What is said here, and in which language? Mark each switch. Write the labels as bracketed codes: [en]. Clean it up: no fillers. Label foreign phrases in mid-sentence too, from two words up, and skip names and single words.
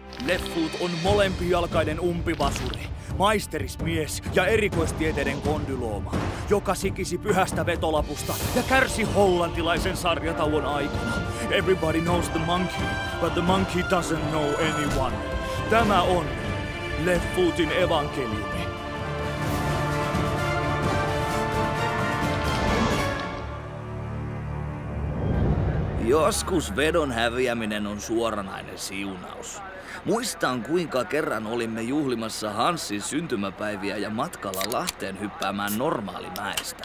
[fi] Left-Foot on molempijalkainen umpivasuri, maisterismies ja erikoistieteiden kondylooma, joka sikisi pyhästä vetolapusta ja kärsi hollantilaisen sarjatauon aikana. [en] Everybody knows the monkey, but the monkey doesn't know anyone. [fi] Tämä on Left-Footin evankeliumi. Joskus vedon häviäminen on suoranainen siunaus. Muistan, kuinka kerran olimme juhlimassa Hanssin syntymäpäiviä ja matkalla Lahteen hyppäämään Normaalimäestä.